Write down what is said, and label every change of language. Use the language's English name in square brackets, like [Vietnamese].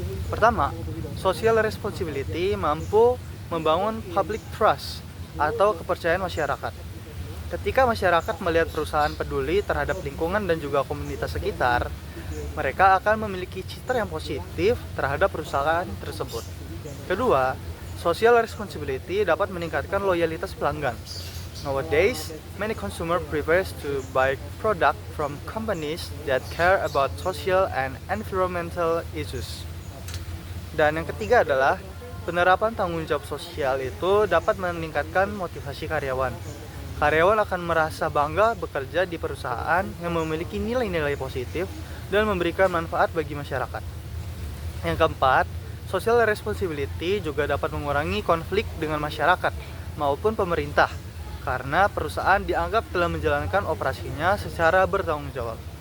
[Indonesian] Pertama, social responsibility mampu membangun public trust atau kepercayaan masyarakat. Ketika masyarakat melihat perusahaan peduli terhadap lingkungan dan juga komunitas sekitar, mereka akan memiliki citra yang positif terhadap perusahaan tersebut. Kedua, social responsibility dapat meningkatkan loyalitas pelanggan. [English] Nowadays, many consumers prefer to buy product from companies that care about social and environmental issues. [Indonesian] Dan yang ketiga adalah penerapan tanggung jawab sosial itu dapat meningkatkan motivasi karyawan. Karyawan akan merasa bangga bekerja di perusahaan yang memiliki nilai-nilai positif dan memberikan manfaat bagi masyarakat. Yang keempat, social responsibility juga dapat mengurangi konflik dengan masyarakat maupun pemerintah karena perusahaan dianggap telah menjalankan operasinya secara bertanggung jawab.